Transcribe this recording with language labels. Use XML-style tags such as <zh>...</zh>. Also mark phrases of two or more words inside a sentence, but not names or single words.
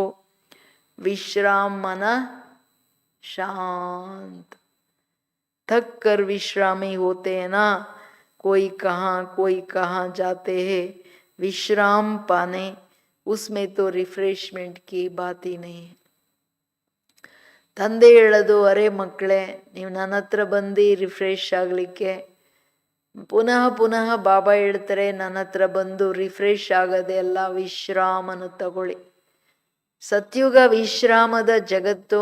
<hi>विश्राम माना शांत, थक कर विश्रामी होते हैं ना, कोई कहाँ जाते हैं. विश्राम पाने, उसमें तो रिफ्रेशमेंट की बात ही नहीं है.</hi> <kn>ತಂದೆ ಹೇಳೋದು, ಅರೆ ಮಕ್ಕಳೇ, ನೀವು ನನ್ನ ಹತ್ರ ಬಂದು ರಿಫ್ರೆಶ್ ಆಗಲಿಕ್ಕೆ. ಪುನಃ ಪುನಃ ಬಾಬಾ ಹೇಳ್ತಾರೆ, ನನ್ನ ಹತ್ರ ಬಂದು ರಿಫ್ರೆಶ್ ಆಗದೆ ಅಲ್ಲ, ವಿಶ್ರಾಮನು ತಗೊಳ್ಳಿ. ಸತ್ಯುಗ ವಿಶ್ರಾಮದ ಜಗತ್ತು.</kn>